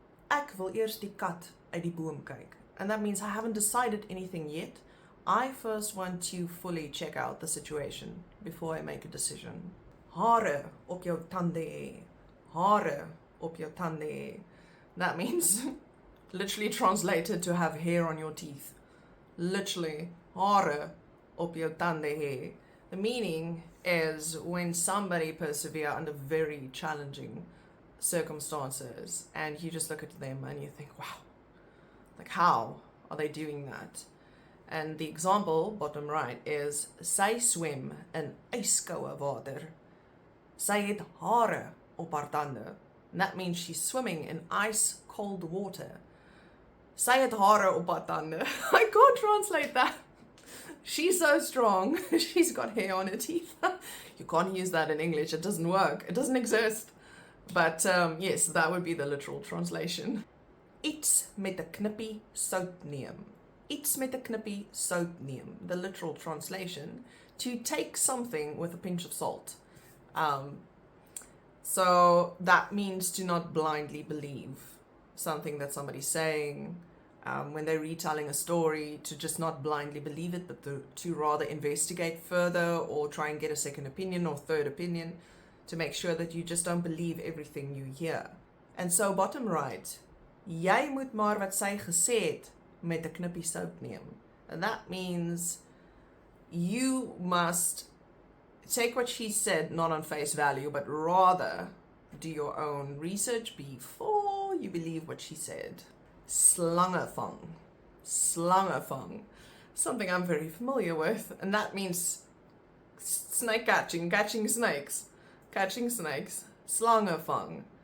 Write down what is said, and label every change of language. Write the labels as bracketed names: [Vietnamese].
[Afrikaans] Ek wil eers die kat uit die boom kyk. [English] And that means I haven't decided anything yet. I first want to fully check out the situation before I make a decision. [Afrikaans] Hare op jou tande hê. Hare op jou tande hê. [English] That means, literally translated, to have hair on your teeth. Literally, [Afrikaans] hare op jou tande hê. [English] The meaning is when somebody persevere under very challenging circumstances and you just look at them and you think, wow, like how are they doing that? And the example, bottom right, is [Afrikaans] sy swem in ijskoue water. Sy het hare op haar tande. [English] And that means she's swimming in ice cold water. [Afrikaans] Sy het hare op haar tande. [English] I can't translate that. She's so strong. She's got hair on her teeth. You can't use that in English. It doesn't work. It doesn't exist. But yes, that would be the literal translation. [Afrikaans] Iets met 'n knippie sout neem. Iets met 'n knippie sout neem. [English] The literal translation. To take something with a pinch of salt. So that means to not blindly believe something that somebody's saying. When they're retelling a story, to just not blindly believe it, but to rather investigate further or try and get a second opinion or third opinion to make sure that you just don't believe everything you hear. And so bottom right, [Afrikaans] jy moet maar wat sy gesê het met 'n knippie sout neem. [English] And that means you must take what she said not on face value, but rather do your own research before you believe what she said. Slangevang. Slangevang. Something I'm very familiar with, and that means snake catching, catching snakes. Catching snakes. Slangevang.